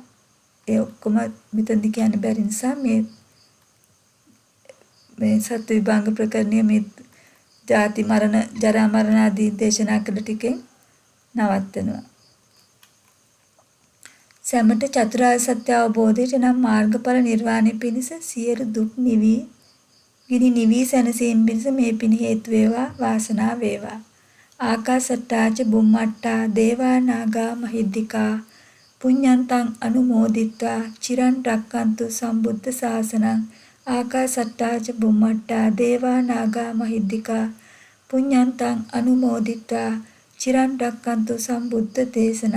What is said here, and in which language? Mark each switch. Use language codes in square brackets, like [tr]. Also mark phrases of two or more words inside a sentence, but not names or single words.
[si] ඒ ඔක්කොම මෙතනදි කියන්න බැරි නිසා මේ සත්‍ය විභංග ප්‍රකරණයේ මේ ජාති මරණ, ජරා මරණ ආදී දේශනා කළ ටිකෙන් නවත්වනවා. සැමට චතුරාර්ය සත්‍ය අවබෝධයට නම් මාර්ගඵල නිර්වාණය පිණිස සියලු දුක් නිවි සැනසීම පිණිස මේ පින හේතු වේවා වාසනාව වේවා. [pi] ආකාසට්ටාච බුම්මට්ටා දේවා නාග මහිද්దికා පුඤ්ඤන්තං අනුමෝදිත්වා චිරන් රක්칸තු සම්බුද්ධ ශාසනං. ආකාසට්ටාච බුම්මට්ටා දේවා නාග මහිද්దికා පුඤ්ඤන්තං අනුමෝදිත්වා චිරන් රක්칸තු සම්බුද්ධ දේශනං.